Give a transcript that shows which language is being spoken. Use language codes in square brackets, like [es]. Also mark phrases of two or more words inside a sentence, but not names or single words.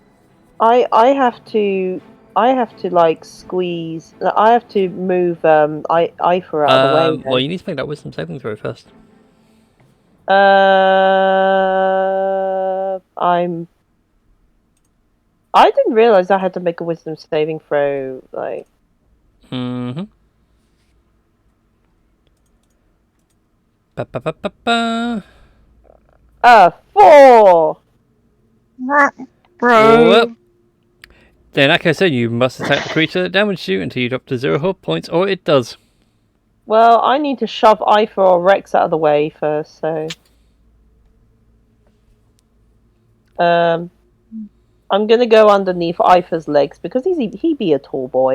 [en] I have to like squeeze. I have to move Ifer out of the way. Well, you need to make that wisdom saving throw first. I didn't realize I had to make a wisdom saving throw. Like, Mm-hmm. Ba-ba-ba-ba-ba. 4. Bro. Well, then, like I said, you must attack the creature that damaged you until you drop to 0 hit points, or it does. Well, I need to shove Ifer or Rex out of the way first. So, I'm gonna go underneath Ifer's legs because he be a tall boy.